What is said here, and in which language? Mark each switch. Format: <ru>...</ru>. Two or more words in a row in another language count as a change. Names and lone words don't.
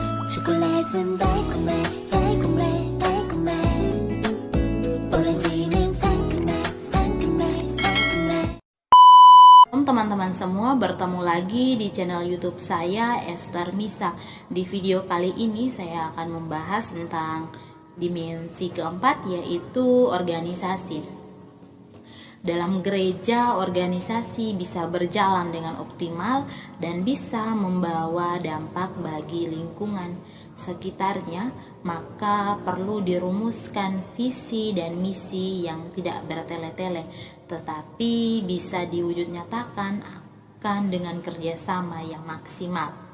<ko>초콜릿은 달콤해 달콤해 달콤해 오렌지는 상큼해 상큼해 상큼해.</ko> <id>Teman-teman semua, bertemu lagi di channel YouTube saya, Esther Misa. Di video kali ini saya akan membahas tentang dimensi keempat, yaitu organisasi. Dalam gereja, organisasi bisa berjalan dengan optimal dan bisa membawa dampak bagi lingkungan sekitarnya, maka perlu dirumuskan visi dan misi yang tidak bertele-tele, tetapi bisa diwujud nyatakan akan dengan kerjasama yang maksimal.</id>